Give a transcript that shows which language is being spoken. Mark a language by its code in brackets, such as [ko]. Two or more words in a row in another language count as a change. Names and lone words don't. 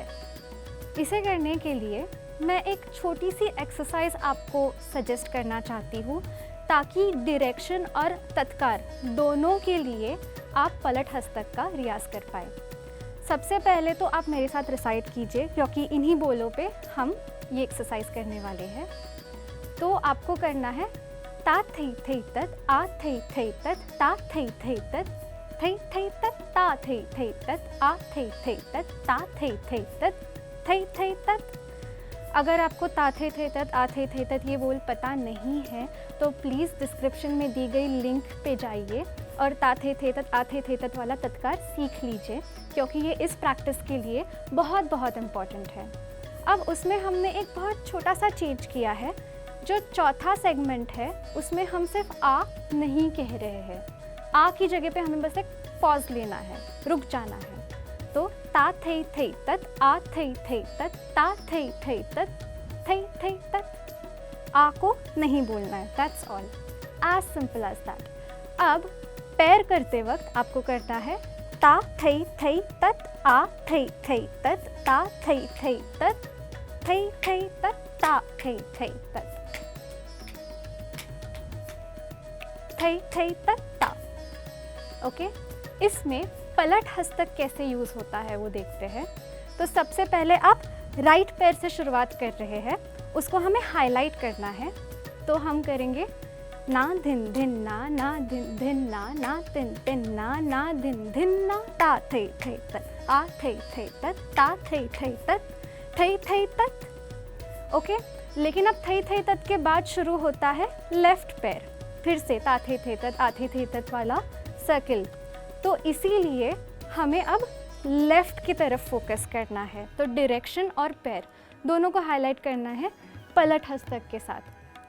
[hi] इसे करने के लिए मैं एक छोटी सी एक्सरसाइज आपको सजेस्ट करना चाहती हूँ, ताकि डायरेक्शन और तत्कार दोनों के लिए आप पलट हस्तक का रियाज कर पाए। सबसे पहले तो आप मेरे साथ रिसाइट कीजिए, क्योंकि इन्हीं बोलों पे हम ये एक्सरसाइज करने वाले हैं। तो आपको करना है ता थई थई तत, आ थई थई तत, ता थई थई तत, थई थई तत, ता थई थई तत, आ थई थई तत, ता थई थई तत, थई थई तत। अगर आपको ता थे थे तत, आ थे थे तत ये बोल पता नहीं है तो प्लीज़ डिस्क्रिप्शन में दी गई लिंक पे जाइए और ता थे थे तत, आ थे थे तत वाला तत्कार सीख लीजिए, क्योंकि ये इस प्रैक्टिस के लिए बहुत बहुत इम्पॉर्टेंट है। अब उसमें हमने एक बहुत छोटा सा चेंज किया है। जो चौथा सेगमेंट है उसमें हम सिर्फ आ नहीं कह रहे हैं, आ की जगह पे हमें बस एक पॉज लेना है, रुक जाना है। तो ता थई थई तत, आ थई थई तत, ता थई थई तत, थई थई तत। आ को नहीं बोलना है, [en] that's all, as simple as that. [hi] अब पैर करते वक्त आपको करना है ता थई थई तत, आ थई थई तत, ता थई थई तत, थई थई तत, ता थई थई तत, थई थई तत, ता। ओके, इसमें पलट हस्तक कैसे यूज़ होता है वो देखते हैं। तो सबसे पहले आप राइट पैर से शुरुआत कर रहे हैं, उसको हमें हाईलाइट करना है। तो हम करेंगे ना धिन धिन ना धिन धिन ना तिन तिन ना धिन धिन ना, ता थई थई तत, आ थई थई तत, ता थई थई तत, थई थई तत। ओके, लेकिन अब थई थई तत के बाद शुरू होता है लेफ्ट पैर, फिर से ता थे थे तत, आ थे थे तत वाला सर्किल। तो इसीलिए हमें अब लेफ़्ट की तरफ फोकस करना है। तो डायरेक्शन और पैर दोनों को हाईलाइट करना है पलट हस्तक के साथ।